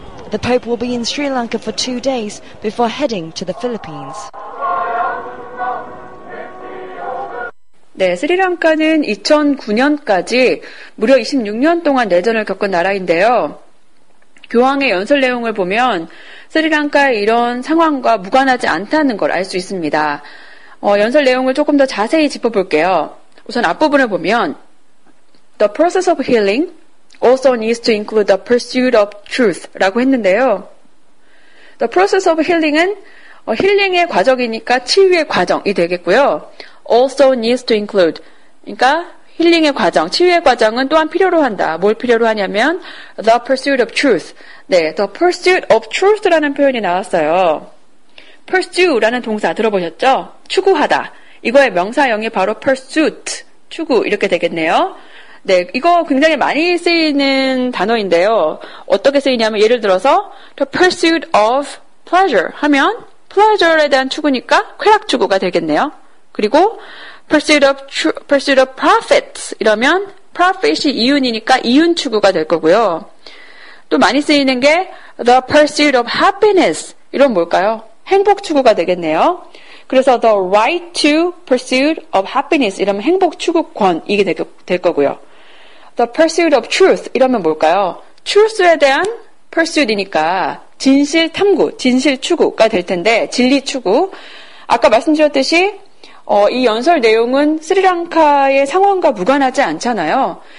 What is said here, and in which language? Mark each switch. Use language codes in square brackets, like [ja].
[en] The Pope will be in Sri Lanka for 2 days before heading to the Philippines. [ko] 네, 스리랑카는 2009년까지 무려 26년 동안 내전을 겪은 나라인데요. 교황의 연설 내용을 보면 스리랑카의 이런 상황과 무관하지 않다는 걸 알 수 있습니다. 연설 내용을 조금 더 자세히 짚어볼게요. 우선 앞부분을 보면 [en] The process of healing also needs to include the pursuit of truth [ko] 라고 했는데요. [en] The process of healing [ko] 은 힐링의 과정이니까 치유의 과정이 되겠고요. [en] Also needs to include, [ko] 그러니까 힐링의 과정, 치유의 과정은 또한 필요로 한다. 뭘 필요로 하냐면 [en] the pursuit of truth. [ko] 네, [en] the pursuit of truth [ko] 라는 표현이 나왔어요. pursue라는 동사 들어보셨죠? 추구하다. 이거의 명사형이 바로 pursuit, 추구 이렇게 되겠네요. 네, 이거 굉장히 많이 쓰이는 단어인데요. 어떻게 쓰이냐면 예를 들어서 [en] the pursuit of pleasure [ko] 하면 pleasure에 대한 추구니까 쾌락 추구가 되겠네요. 그리고 [en] pursuit of profits [ko] 이러면 profit이 이윤이니까 이윤 추구가 될 거고요. 또 많이 쓰이는 게 [en] the pursuit of happiness [ko] 이런 뭘까요? 행복 추구가 되겠네요. 그래서 [en] the right to pursuit of happiness [ko] 이러면 행복 추구권 이게 될 거고요. [en] the pursuit of truth [ko] 이러면 뭘까요? truth에 대한 pursuit이니까 진실 탐구, 진실 추구가 될 텐데 진리 추구. 아까 말씀드렸듯이 이 연설 내용은 스리랑카의 상황과 무관하지 않잖아요.